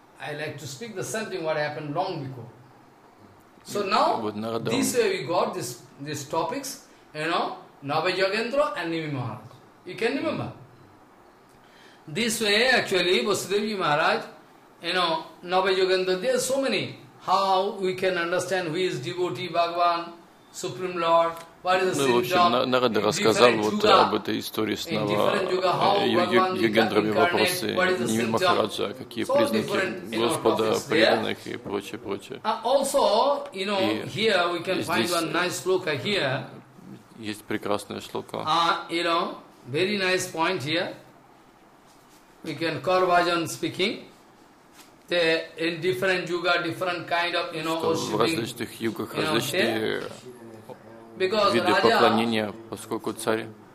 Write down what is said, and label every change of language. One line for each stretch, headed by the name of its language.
English: I like to speak the same thing what happened long ago. So now, this way we got these topics, you know, Navayogendra and Nimi Maharaj. You can remember. This way, actually, Vasudevji Maharaj, you know, Navayogendra, there are so many. How we can understand who is devotee, Bhagavan, Supreme Lord, what is the
Russian: ну, в общем, Нарада рассказал вот об этой истории с Навайогендрами, вопросы Нима Махараджа, какие признаки Господа, преданных и прочее, прочее.
English: Also, you know, here we can find one nice shloka here.
Russian: Есть прекрасная шлока.
English: You know, very nice point here. We can Karvajan speaking. The in different yuga, different kind of, you know,
Russian: в различных югах различные виды поклонения, поскольку царь